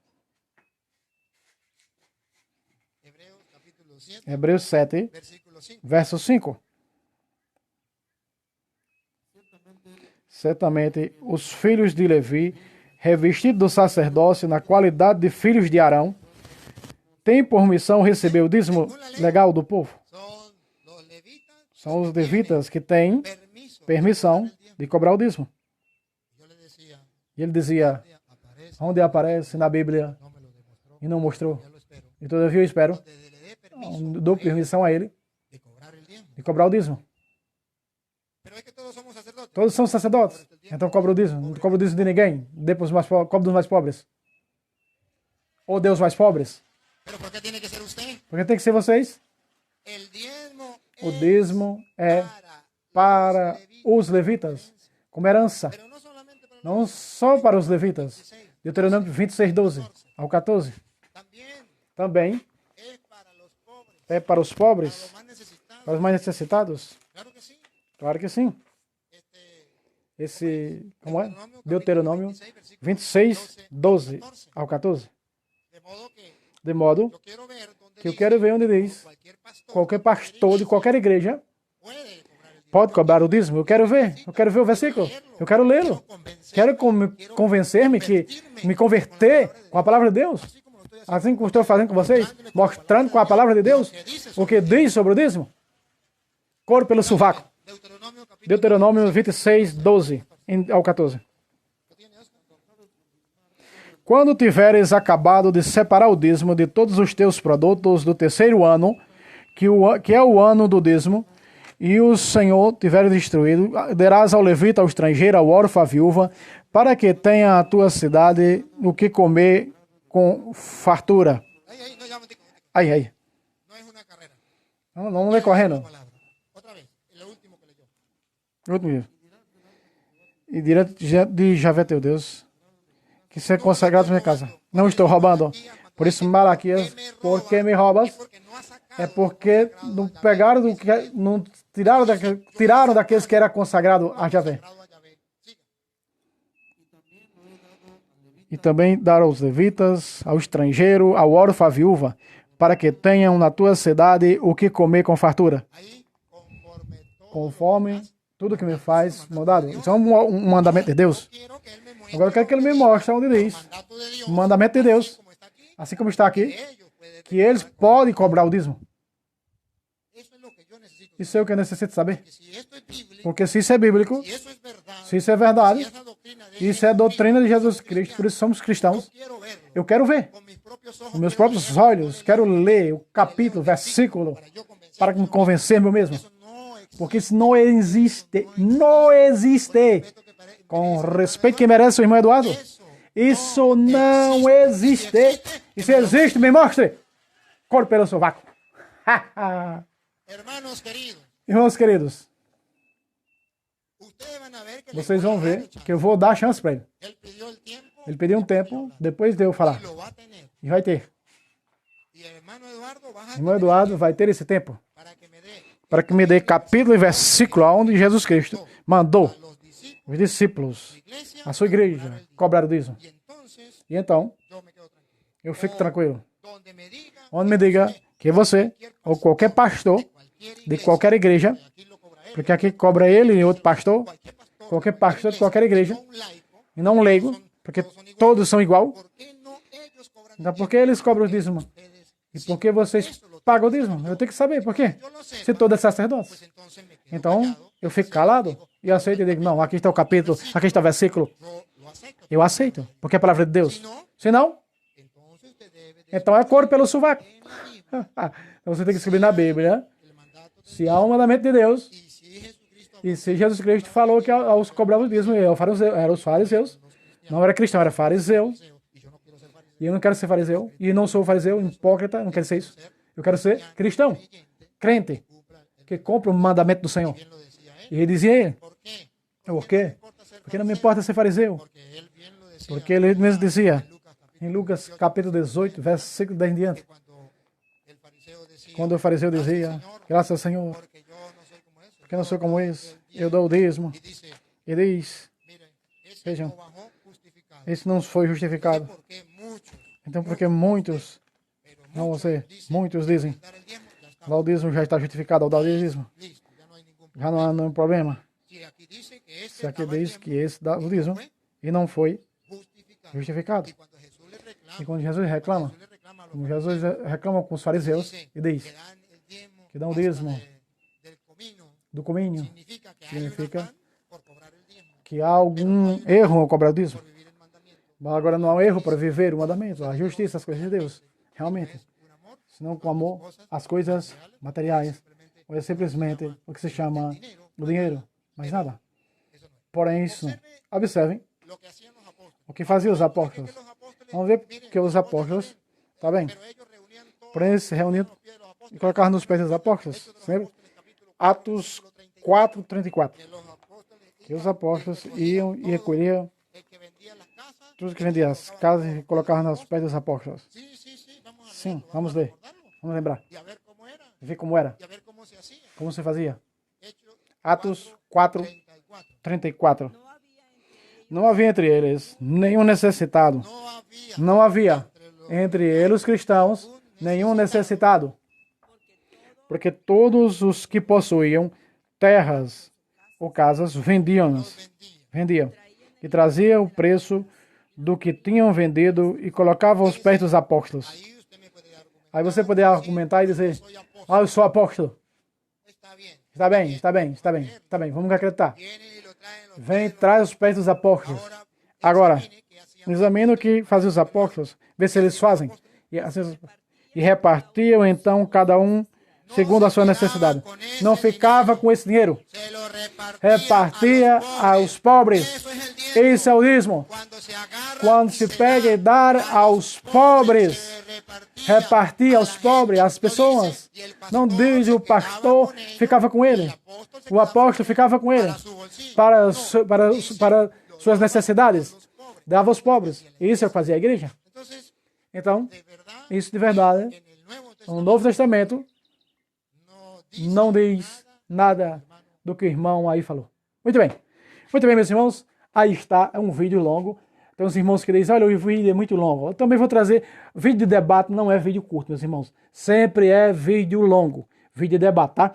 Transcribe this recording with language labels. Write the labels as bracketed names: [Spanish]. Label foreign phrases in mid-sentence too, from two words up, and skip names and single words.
[Portuguese] Hebreus 7, verso 5. Certamente os filhos de Levi revestido do sacerdócio na qualidade de filhos de Arão, tem por missão receber o dízimo legal do povo. [Spanish] Son los levitas. [Portuguese] São os levitas que têm [Spanish] Permiso. [Portuguese] permissão de cobrar o dízimo. [Spanish] Yo le decía, [Portuguese] E ele dizia, [Spanish] aparece, [Portuguese] onde aparece na Bíblia [Spanish] no me lo demostró. [Portuguese] e não mostrou. [Spanish] Yo lo espero. [Portuguese] E todavia eu espero, [Spanish] Donde le dé permiso [Portuguese] dou permissão a ele [Spanish] de cobrar el diezmo. [Portuguese] de cobrar o dízimo. [Spanish] Pero es que todos somos sacerdotes. [Portuguese] Todos são sacerdotes, então cobra o dízimo. Não cobra o dízimo de ninguém, depois cobra dos mais pobres. Ou Deus mais pobres. [Spanish] Pero ¿por qué tiene que ser usted? [Portuguese] Porque tem que ser vocês. [Spanish] El diezmo [Portuguese] O [Spanish] es [Portuguese] dízimo é para os levitas, como herança. [Spanish] pero no solamente para [Portuguese] Não só para os levitas. Deuteronômio 26, 12 ao 14. [Spanish] también [Portuguese] Também [Spanish] es para los pobres, [Portuguese] é para os pobres, [Spanish] los más necesitados. [Portuguese] para os mais necessitados. [Spanish] Claro que sí. [Portuguese] Claro que sim. Esse, como é? Deuteronômio 26, 12 ao 14. [Spanish] De modo que [Portuguese] De modo [Spanish] yo quiero ver donde [Portuguese] que eu [Spanish] dice [Portuguese] quero ver onde diz [Spanish] cualquier pastor [Portuguese] qualquer pastor de qualquer igreja [Spanish] puede cobrar el diezmo. [Portuguese] pode cobrar o dízimo. Eu quero ver o versículo. Eu quero lê-lo. Quero convencer-me que me converter com a palavra de Deus. Assim como estou fazendo com vocês, mostrando com a palavra de Deus o que diz sobre o dízimo. Cor pelo sovaco. [Spanish] Deuteronomio capítulo [Portuguese] Deuteronômio 26, 12 ao 14. Quando tiveres acabado de separar o dízimo de todos os teus produtos do terceiro ano, que é o ano do dízimo, e o Senhor tiver destruído, darás ao levita, ao estrangeiro, ao órfão, à viúva, para que tenha a tua cidade o que comer com fartura. [Spanish] ahí, no, ya me digo, [Portuguese] Aí. [Spanish] no es una carrera. [Portuguese] Não vem correndo. [Spanish] Palabra. Otra vez, lo último que leyó. [Portuguese] Outro livro. E direto de Javé teu Deus, que ser consagrado na minha casa. Não estou roubando. Por isso, Malaquias, por que me roubas? [Spanish] Porque no ha sacado [Portuguese] É porque não pegaram do que não tiraram daqueles que era consagrado a Javé. [Spanish] a Yahvé. Siga. [Portuguese] E também dar aos levitas, ao estrangeiro, ao órfão, à viúva, para que tenham na tua cidade o que comer com fartura, [Spanish] Ahí, conforme todo. [Portuguese] conforme tudo que me faz mandado. Isso é um mandamento de Deus. [Spanish] Quiero que él me muestre [Portuguese] Agora eu quero que ele me mostre onde diz, [Spanish] mandato de Dios, [Portuguese] o mandamento de Deus, [Spanish] como está aquí, [Portuguese] assim como está aqui, [Spanish] ellos pueden. [Portuguese] que eles podem cobrar o dízimo. [Spanish] Eso es lo que yo necesito. [Portuguese] Isso é o que eu necessito saber. [Spanish] Que si esto es bíblico, [Portuguese] Porque se isso é bíblico, [Spanish] si eso es verdad, [Portuguese] se isso é verdade, [Spanish] si esa doctrina de [Portuguese] isso é a doutrina de Jesus Cristo, por isso somos cristãos. [Spanish] quiero verlo [Portuguese] Eu quero ver [Spanish] con mis propios ojos, [Portuguese] com meus próprios olhos, quero ler o capítulo, versículo, [Spanish] yo convencer. [Portuguese] para me convencer meu mesmo. Eso no existe. Porque isso não existe. Não existe. Com respeito que merece o irmão Eduardo. Isso não existe. E se existe, me mostre. Cor pelo sovaco. [Spanish] Hermanos queridos, [Portuguese] Irmãos queridos, [Spanish] ustedes van a ver que [Portuguese] vocês vão ver que eu vou dar chance para ele. [Spanish] él pidió el tiempo [Portuguese] Ele pediu um tempo, depois de eu falar. [Spanish] y lo va a tener. [Portuguese] E vai ter. [Spanish] Y el hermano Eduardo va a [Portuguese] Irmão Eduardo vai ter esse tempo [Spanish] para que me dé [Portuguese] capítulo e versículo onde Jesus Cristo mandou [Spanish] los discípulos [Portuguese] os discípulos, [Spanish] de la iglesia [Portuguese] a sua igreja, cobrar o dízimo. [Spanish] y entonces [Portuguese] E então, [Spanish] yo me quedo tranquilo. [Portuguese] eu fico tranquilo. [Spanish] Donde me diga [Portuguese] Onde me diga que você, ou qualquer pastor de qualquer igreja, [Spanish] aquí lo cobra él, [Portuguese] porque aqui cobra ele e outro pastor, qualquer pastor de qualquer igreja, [Spanish] un laico, [Portuguese] e não um leigo, porque todos são igual. [Spanish] ¿por qué no ellos cobran [Portuguese] Então, por que eles cobram o dízimo? [Spanish] ustedes? [Portuguese] E por que vocês pagam o dízimo? Eu tenho que saber por quê. [Spanish] Yo lo sé, [Portuguese] Se todos é sacerdote. [Spanish] entonces me quedo [Portuguese] Então, [Spanish] callado, [Portuguese] eu fico calado e aceito e digo, não, aqui está o capítulo, aqui está o versículo. [Spanish] yo lo acepto. [Portuguese] Eu aceito, porque é a palavra de Deus. Se não, [Spanish] Entonces usted debe de [Portuguese] então é cor pelo sovaco. Então você tem que escrever na Bíblia [Spanish] el mandato de [Portuguese] se há um mandamento de Deus. [Spanish] y si Jesucristo [Portuguese] E se Jesus Cristo falou que aos cobravam o dízimo, eram os fariseus. Não era cristão, era fariseu. [Spanish] y yo no quiero ser fariseo, [Portuguese] E eu não quero ser fariseu. E não sou fariseu, hipócrita, não quero ser isso. Eu quero ser cristão, crente, que cumpre o mandamento do Senhor. [Spanish] bien lo decía él. [Portuguese] E ele dizia ele, [Spanish] ¿Por qué? [Portuguese] por quê? Porque não me importa ser fariseu. [Spanish] Porque él bien lo decía [Portuguese] Porque ele mesmo dizia, [Spanish] en Lucas capítulo [Portuguese] em Lucas capítulo 18, versículo 10 em diante, [Spanish] cuando el fariseo decía, [Portuguese] quando o fariseu dizia, graças ao Senhor, [Spanish] porque yo no soy como eso. [Portuguese] porque não sou como esse, eu dou o dízimo. [Spanish] Y dice, [Portuguese] E diz, [Spanish] miren, ese [Portuguese] Vejam. [Spanish] no bajó justificado. [Portuguese] esse não foi justificado. [Spanish] Porque muchos, [Portuguese] Então, porque muitos, não você, muitos dizem, [Spanish] dar el diezmo, ya está [Portuguese] lá o dízimo já está justificado ao dar o dízimo. [Spanish] listo, ya no hay ningún [Portuguese] Já não há nenhum problema. [Spanish] Si aquí dice que [Portuguese] Se [Spanish] este [Portuguese] aqui [Spanish] daba el [Portuguese] diz [Spanish] diezmo, [Portuguese] que esse dá o dízimo [Spanish] fue [Portuguese] e não foi [Spanish] justificado. [Portuguese] justificado. [Spanish] Y cuando Jesús le reclama, [Portuguese] E quando Jesus reclama, [Spanish] a los [Portuguese] como Jesus reclama com os fariseus [Spanish] dicen [Portuguese] e diz [Spanish] que dan el diezmo [Portuguese] que dá um [Spanish] hasta [Portuguese] dízimo [Spanish] del comino, [Portuguese] do comínio, [Spanish] significa que hay un [Portuguese] significa [Spanish] afán por cobrar el diezmo, [Portuguese] que há algum erro ao cobrar o dízimo. [Spanish] por vivir el mandamiento. [Portuguese] Mas agora não há um erro para viver o mandamento, a justiça, as coisas de Deus. Realmente. [Spanish] Un amor [Portuguese] Senão com amor, as coisas materiais, ou é simplesmente o que se chama o dinheiro. Mais nada. [Spanish] eso no es. [Portuguese] Porém, isso não. Observem [Spanish] Lo que hacían los apóstoles. [Portuguese] o que faziam os apóstolos. [Spanish] Los apóstoles, [Portuguese] Vamos ver [Spanish] miren, [Portuguese] que os apóstolos, tá bem, [Spanish] pero ellos reunían todos [Portuguese] porém eles se reuniam [Spanish] los pies de los apóstoles. [Portuguese] e colocavam nos pés dos apóstolos. Sempre Atos 4:34. [Spanish] Que los apóstoles [Portuguese] Que os apóstolos iam e recolhiam [Spanish] el que vendía las casas. [Portuguese] tudo que vendia as casas e colocavam nos pés dos apóstolos. [Spanish] Sí, sí, sí, vamos a [Portuguese] Sim, [Spanish] leerlo, [Portuguese] vamos a ler. [Spanish] recordarlo [Portuguese] Vamos lembrar. [Spanish] y a ver cómo era [Portuguese] E ver como era, [Spanish] y a ver cómo se hacía. [Portuguese] como se fazia. [Spanish] Hechos [Portuguese] Atos [Spanish] 4:34. [Portuguese] 4:34. Não havia entre eles nenhum necessitado. [Spanish] No había [Portuguese] Não havia entre eles os cristãos nenhum necessitado, porque todos os que possuíam terras ou casas vendiam e traziam o preço do que tinham vendido e colocavam aos pés dos apóstolos. [Spanish] ahí usted me puede argumentar. [Portuguese] Aí você poderia argumentar e dizer: ah, eu sou apóstolo. [Spanish] Está bien. [Portuguese] Está bem, está bem, está bem, está bem, vamos acreditar. [Spanish] Viene y lo traen los [Portuguese] Vem, traz os pés dos apóstolos. Agora, [Spanish] que hacían [Portuguese] examina o que faziam os apóstolos, vê se eles fazem. E repartiam então cada um segundo a sua necessidade. Não ficava com esse dinheiro. [Spanish] se lo repartía, [Portuguese] Repartia aos pobres. [Spanish] Eso es el diezmo. [Portuguese] Esse é o dízimo. [Spanish] Cuando se agarra [Portuguese] Quando se pega e dar aos pobres, [Spanish] se repartía [Portuguese] repartia aos pobres, às pessoas. [Spanish] y el pastor [Portuguese] Não diz o pastor ficava com ele. [Spanish] apóstol se [Portuguese] O apóstolo ficava com ele [Spanish] su bolsillo. [Portuguese] para suas necessidades. Dava aos pobres. Isso é o que fazia a igreja. [Spanish] Entonces, [Portuguese] Então, [Spanish] de verdad, [Portuguese] isso de verdade, [Spanish] en el Nuevo [Portuguese] no [Spanish] Testamento [Portuguese] Novo Testamento, [Spanish] no dice [Portuguese] não diz nada do que o irmão aí falou. Muito bem. Muito bem, meus irmãos. Aí está, é um vídeo longo. Tem uns irmãos que dizem, olha, o vídeo é muito longo. Eu também vou trazer, vídeo de debate não é vídeo curto, meus irmãos. Sempre é vídeo longo. Vídeo de debate, tá?